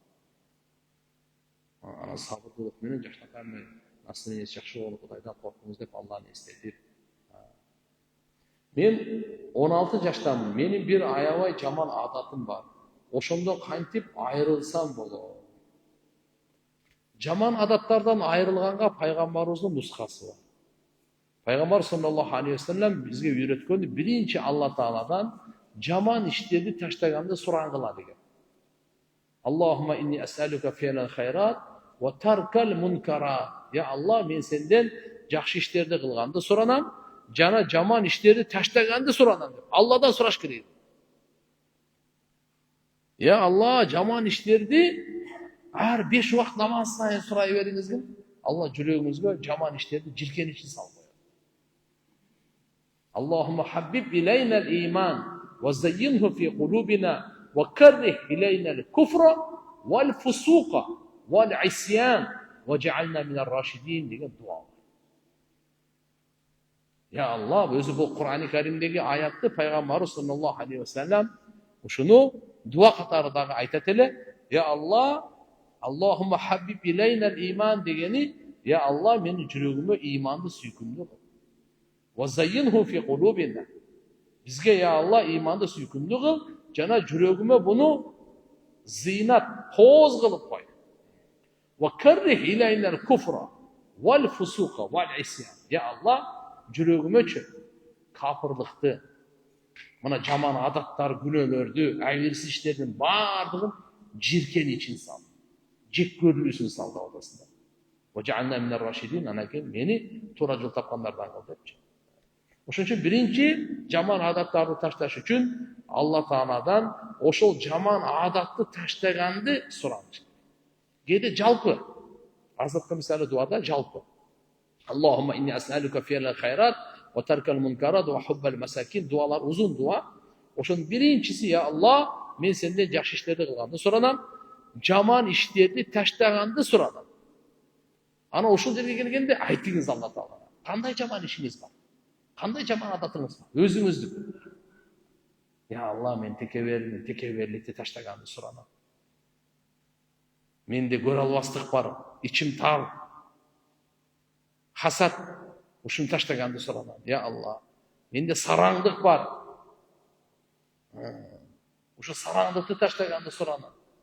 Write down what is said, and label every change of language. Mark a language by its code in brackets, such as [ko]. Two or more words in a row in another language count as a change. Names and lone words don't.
[ky] Анан сабырдуулук менен жаштакан настроениеси жакшы болуп, Кудайдан коркуңуз деп Алланы эстетип. Мен 16 жаштамын. Менин бир аябай жаман адатым бар. Ошондо кантип айрылсам болот? Жаман адаттардан айрылганга пайгамбарыбыздын нускасы бар. Пайгамбар [ar] صلى الله عليه وسلم [ky] бизге үйрөткөнү биринчи Алла Тааладан жаман иштерди таштаганды сурангыла деген. [ar] اللهم إني أسألك فعل الخيرات وترك المنكرات. [ky] Я Алла, мен сенден жакшы иштерди кылганды суранам, жана жаман иштерди таштаганды суранам деп. Алладан сураш керек. Я Алла, жаман иштерди ар 5 убакыт намаз сайын сурай бериңизгин. Алла жүрөгүңүзгө жаман иштерди жиркеничин салып коет. [ar] اللهم حبب إلينا الإيمان وزينه في قلوبنا وكره إلينا الكفر والفسوق والعصيان واجعلنا من الراشدين деген дуа. [ky] Я Алла, өзү бул Кур'ани Каримдеги аятты пайгамбар [ar] صلى الله عليه وسلم [ky] ушуну дуа катарындагы айтат эле. Я Алла, [ar] اللهم حبب إلينا الإيمان [ky] дегени, я Алла, менин жүрөгүмө иманды сүйкүмдүү кыл. [ar] وزينه في قلوبنا. [ky] Бизге я Алла иманды сүйкүмдүү кыл, жана жүрөгүмө буну зыйнат, кооз кылып кой. [ar] وكره إلينا الكفر والفسوق والعصيان. [ky] Я Алла, жүрөгүмөчү капырлыкты, мына жаман адаттар, күнөөлөрдү, айырсыз иштердин баардыгын жиркеничин сал. Жек көрүүсүн сал алдасында. [ar] واجعلنا من الراشدين, [ky] анан кийин мени туура жол тапкандардан кыл депчи. Ошон үчүн биринчи жаман адаттарды ташташ үчүн Алла Тааладан ошол жаман адатты таштаганды сураңыз. Кээде жалпы, азыркы мисалы дуада жалпы. [ar] اللهم إني أسألك فعل الخيرات وترك المنكرات وحب المساكين. [ky] Дуалар узун дуа. Ошун биринчиси я Алла, мен сенден жакшы иштерди кылганды суранам, жаман иштерди таштаганды суранам. Ана ошул жерге келгенде айтыңыз Алла Таалага. Кандай жаман ишиңиз бар? Кандай жаман адатыңыз бар? Өзүңүздү. Я Алла, мен текебберликти таштаганды суранам. Менде көрө албастык бар, ичим тар. Hasat, ушуну таштаганды суранам. Ya Allah, менде сараңдык бар. Ушу сараңдыкты таштаганды суранам.